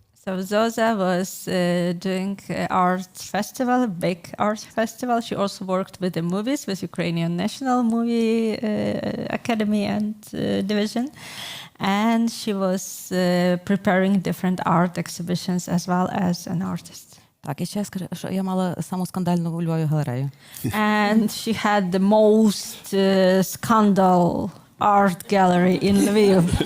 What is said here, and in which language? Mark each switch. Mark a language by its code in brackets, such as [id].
[en] So Zoza was doing art festival, a big art festival. She also worked with the movies, with Ukrainian National Movie Academy and Division. And she was preparing different art exhibitions as well as an artist. [uk] Так, і ще я скажу, що я мала саму скандальну у Львові галерею. [en] And she had the most scandal art gallery in Lviv.